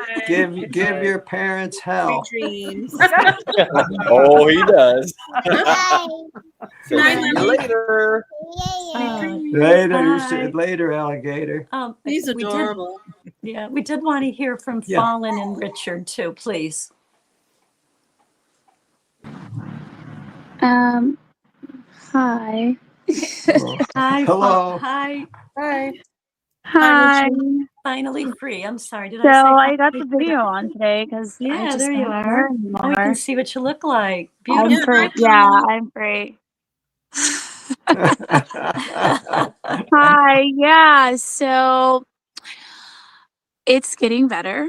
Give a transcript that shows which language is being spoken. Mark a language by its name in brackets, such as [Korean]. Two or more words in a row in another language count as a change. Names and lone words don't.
[English] Give your parents hell. Dreams. Oh, he does. Later. Later, alligator. He's adorable. We did want to hear from Fallen and Richard too, please. Hi. Hi. Hello. Hi. Hi. Hi. Finally free. I'm sorry. Did So I say I got finally the free? video on today because I just there you can't are. wear Oh, we anymore. can see what you look like. I'm Beautiful. free. Yeah, I'm free. Hi. Yeah. So it's getting better.